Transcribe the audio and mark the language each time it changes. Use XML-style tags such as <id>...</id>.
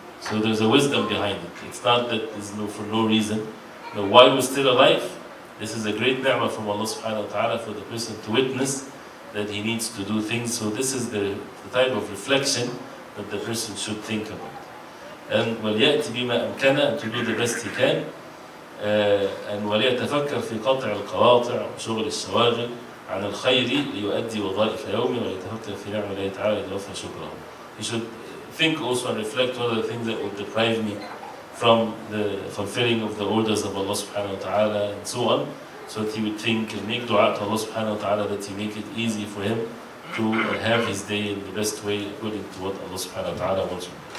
<en>So there's a wisdom behind it. It's not that it's for no reason. But why we're still alive? This is a great ni'mah from Allah subhanahu wa ta'ala for the person to witness that he needs to do things. So this is the type of reflection that the person should think about. And</en> <ar>وَلْيَأْتِ بِمَا أَمْكَنَ,</ar> <en>and to do the best he can.</en> <ar>And وَلْيَتَفَكَّرْ فِي قَطْعِ الْقَوَاطِعِ وشغل الشواغل عن الخير ليؤدي وظائف يومه ويتفكر في نعم الله تعالى ليوفى شكره.</ar> <en>He should think also and reflect what are the things that would deprive me from the fulfilling of the orders of Allah subhanahu wa ta'ala and so on, so that he would think and make dua to Allah subhanahu wa ta'ala that he make it easy for him to have his day in the best way according to what Allah subhanahu wa ta'ala wants.</en>